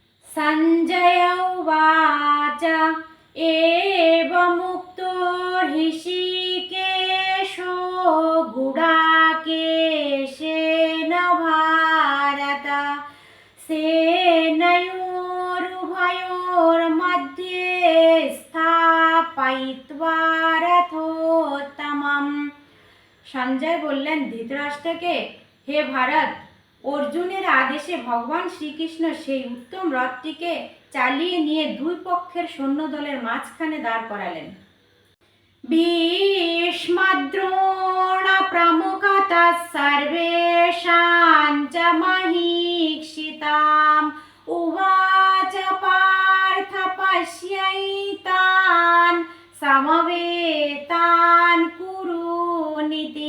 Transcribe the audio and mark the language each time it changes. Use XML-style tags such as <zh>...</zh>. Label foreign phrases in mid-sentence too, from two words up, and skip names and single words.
<sa>सञ्जय उवाच एवमुक्तो ऋषिकेशो गुडाकेशेन भारत सेनयोरुभयोर्मध्ये स्थापयित्वा रथोत्तमम्।</sa> <bn>সঞ্জয় বললেন ধৃতরাষ্ট্রকে, হে ভারত, অর্জুনের আদেশে ভগবান শ্রীকৃষ্ণ সেই উত্তম রথটিকে চালিয়ে নিয়ে দুই পক্ষের সৈন্যদলের মাঝখানে দাঁড় করালেন।</bn> <sa>ভীষ্মদ্রোণ প্রমুখতঃ সর্বেষাং চ মহীক্ষিতাম উবাচ পার্থ পশ্যৈতান সমবেতান কুরুনীতি।</sa>